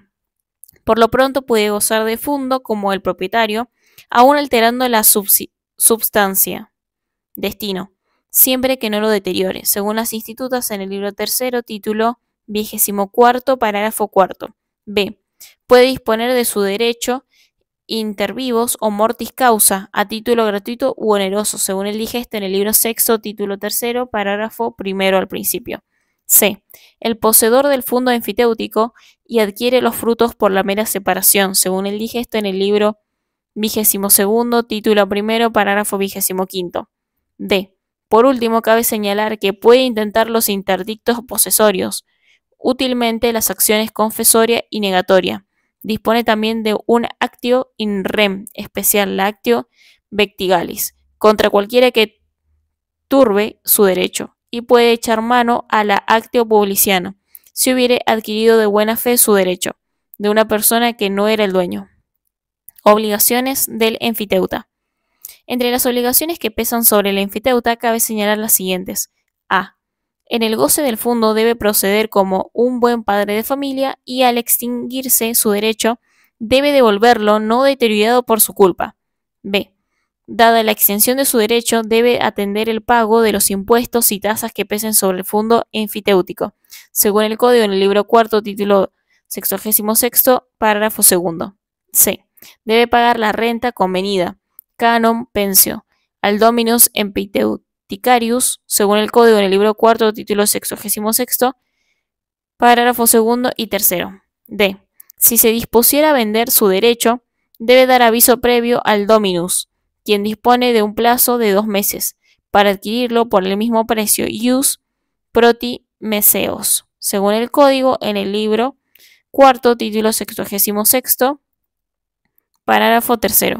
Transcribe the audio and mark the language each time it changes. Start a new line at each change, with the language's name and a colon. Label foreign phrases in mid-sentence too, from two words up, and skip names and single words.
Spanish: Por lo pronto puede gozar de fondo como el propietario, aún alterando la substancia, destino, siempre que no lo deteriore, según las institutas en el libro tercero, título 24, parágrafo 4. B. Puede disponer de su derecho
Latin: inter vivos
Spanish: o
Latin: mortis causa
Spanish: a título gratuito u oneroso, según el digesto en el libro sexto, título tercero, parágrafo primero al principio. C. El poseedor del fondo enfiteútico y adquiere los frutos por la mera separación, según el digesto en el libro 22, título primero, parágrafo 25. D. Por último, cabe señalar que puede intentar los interdictos posesorios, útilmente las acciones confesoria y negatoria. Dispone también de un
Latin: actio in rem,
Spanish: especial
Latin: lactio vectigalis,
Spanish: contra cualquiera que turbe su derecho, y puede echar mano a la
Latin: actio publiciano,
Spanish: si hubiere adquirido de buena fe su derecho, de una persona que no era el dueño. Obligaciones del enfiteuta. Entre las obligaciones que pesan sobre el enfiteuta cabe señalar las siguientes. A. En el goce del fondo debe proceder como un buen padre de familia y al extinguirse su derecho debe devolverlo no deteriorado por su culpa. B. Dada la extensión de su derecho, debe atender el pago de los impuestos y tasas que pesen sobre el fondo enfiteútico, según el Código en el libro cuarto, título 66, parágrafo 2. C. Debe pagar la renta convenida,
Latin: canon pensio,
Spanish: al
Latin: dominus empiteuticarius,
Spanish: según el Código en el libro cuarto, título 66, parágrafo 2 y 3. D. Si se dispusiera a vender su derecho, debe dar aviso previo al dominus, quien dispone de un plazo de 2 meses para adquirirlo por el mismo precio
Latin: ius protimeseos,
Spanish: según el Código en el libro cuarto, título 66, parágrafo 3.